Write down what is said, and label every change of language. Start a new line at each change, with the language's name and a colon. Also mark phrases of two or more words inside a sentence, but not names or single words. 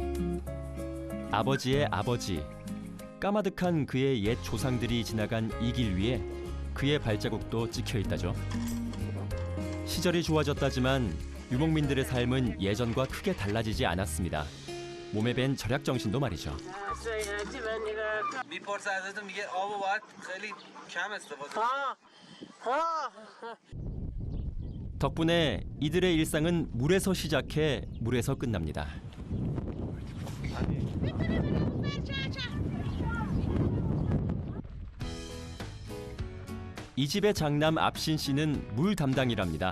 Korean: 아버지의 아버지, 까마득한 그의 옛 조상들이 지나간 이 길 위에 그의 발자국도 찍혀 있다죠. 시절이 좋아졌다지만 유목민들의 삶은 예전과 크게 달라지지 않았습니다. 몸에 밴 절약 정신도 말이죠.
Persian: میپرسه ازتون میگه آب باید خیلی کم استفاده
Korean: 덕분에 이들의 일상은 물에서 시작해 물에서 끝납니다. 이 집의 장남 압신 씨는 물 담당이랍니다.